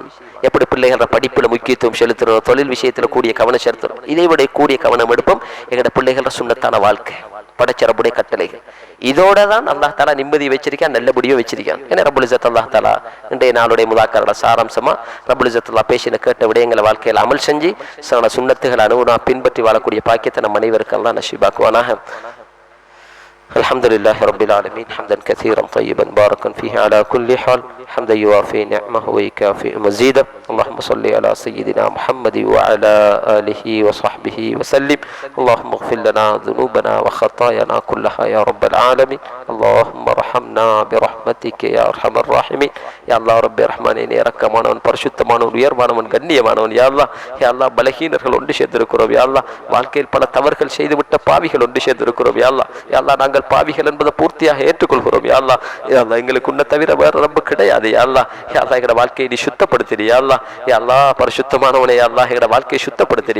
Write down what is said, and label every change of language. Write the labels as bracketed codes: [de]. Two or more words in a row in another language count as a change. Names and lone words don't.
[ta] எப்படி பிள்ளைகள படிப்புல முக்கியத்துவம் செலுத்தணும், தொழில் விஷயத்துல கூடிய கவனம் செலுத்தணும், இதை விட கூடிய கவனம் எடுப்போம் எங்கட பிள்ளைகள சுன்னத்தான வாழ்க்கை, படைச்சரப்புடைய கட்டளைகள். இதோட தான் [ar] الله تعالى [ta] நிம்மதியை வச்சிருக்கான், நல்லபடியும் வச்சிருக்கான். ஏன்னா [ar] رب العزة الله تعالى [ta] இன்றைய நாளுடைய முதாக்கரோட சாராம்சமா [ar] رب العزة الله [ta] பேசின கேட்ட விடயங்களை வாழ்க்கையில் அமல் செஞ்சு சில சுன்னத்துகள் அனுகுணா பின்பற்றி வாழக்கூடிய பாக்கியத்தை நம் அனைவருக்கு அல்லாஹ் நசீபாக்குவானாக. [ar] الحمد لله رب العالمين حمدا كثيرا طيبا باركا فيه على كل حال حمدا يوافي نعمه ويكافئ مزيدا. اللهم صل على سيدنا محمد وعلى آله وصحبه وسلم. اللهم اغفر لنا ذنوبنا وخطايانا كلها يا رب العالمين. اللهم ارحمنا برحمتك يا ارحم الراحمين. يا الله رب الرحمن [ta] இரக்கமானவன் பரிசுத்தமானவன் உயர்வானவன் கண்ணியமானவன். [ar] يا الله يا الله [ta] பலஹீனர்கள் ஒன்று சேர்ந்திருக்கிறோம். [ar] يا الله [ta] வாழ்க்கையில் பல தவறுகள் செய்துவிட்ட பாவிகள் ஒன்று சேர்ந்திருக்கிறோம். [ar] يا الله يا الله [ta] நாங்கள் பாவிகள் என்பதை பூர்த்தியாக ஏற்றுக்கொள்கிறோம். [ar] يا الله يا الله [ta] எங்களுக்கு உன்னை தவிர வேற ரப்பு கிடையாது. [ar] يا الله يا الله [ta] எங்களோட வாழ்க்கையை நீ சுத்தப்படுத்திடு. [ar] يا الله يا الله [ta] பரிசுத்தமானவனே [ar] يا الله [ta] எங்களோட வாழ்க்கையை சுத்தப்படுத்திடு.